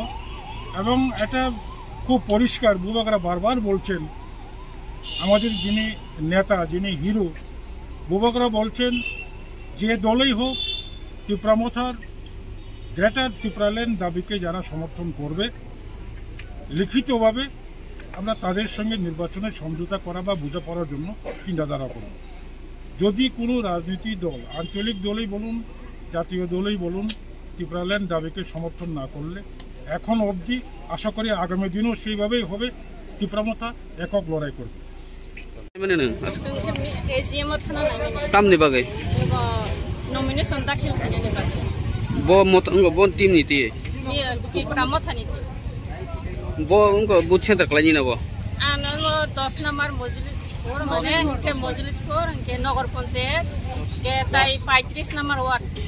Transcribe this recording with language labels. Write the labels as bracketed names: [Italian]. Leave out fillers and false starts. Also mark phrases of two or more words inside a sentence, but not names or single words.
[Bangla] এবং এটা খুব পরিষ্কার, বুবাকরা বারবার বলছেন, আমাদের যিনি নেতা, যিনি হিরো, বুবাকরা বলছেন যে দলই হোক ত্রিপুরা মথার গ্রেটার ত্রিপুরাল্যান্ড দাবিকে যারা সমর্থন করবে, লিখিতভাবে আমরা তাদের সঙ্গে নির্বাচনে সমঝোতা করা বা বোঝাপড়ার জন্য চিন্তাধারা করব। যদি কোনো রাজনীতি দল, আঞ্চলিক দলই বলুন, জাতীয় দলই বলুন, ত্রিপুরাল্যান্ড দাবিকে সমর্থন না করলে, এখন অবধি আশা করি আগামী দিনও সেইভাবেই হবে, ত্রিপুরা মথা একক লড়াই করবে। [Kok Borok] nomination dakhil khanene ba bo motango bon team ni ti Tipra Motha ni bo unko buche ta klani na bo ana 10 number mojlis ke mojlis por ke nagar panchayat ke tai 35 [English] number ward